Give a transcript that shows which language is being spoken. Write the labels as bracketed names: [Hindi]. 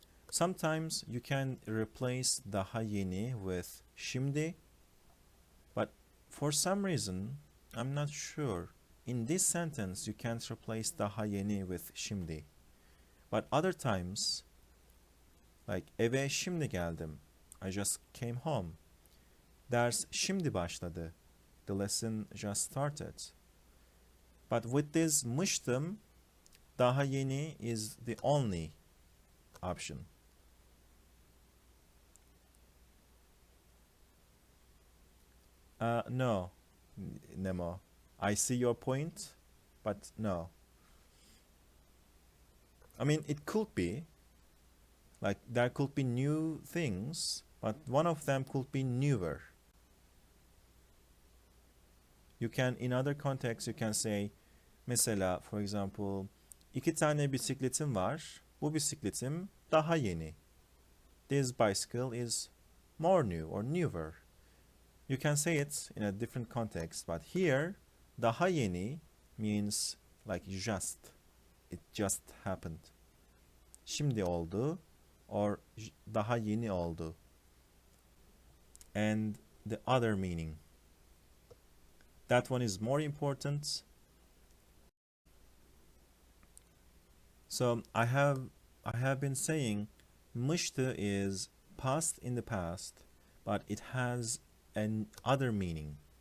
[English] Sometimes you can replace daha yeni with şimdi, but for some reason, I'm not sure. In this sentence, you can't replace daha yeni with şimdi. But other times, like [Turkish] eve şimdi geldim. [English] I just came home. [Turkish] Ders şimdi başladı. [English] The lesson just started. But with this mıştım, daha yeni is the only option. No, Nemo. I see your point, but no. I mean, it could be, like, there could be new things, but one of them could be newer. You can, in other contexts, you can say, mesela, for example, [Turkish] 2 tane bisikletim var, bu bisikletim daha yeni. [English] this bicycle is more new or newer. You can say it in a different context, but here daha yeni means like just. It just happened. [Turkish] Şimdi oldu or daha yeni oldu. [English] And the other meaning. That one is more important. So I have been saying mıştı is past in the past, but it has an other meaning.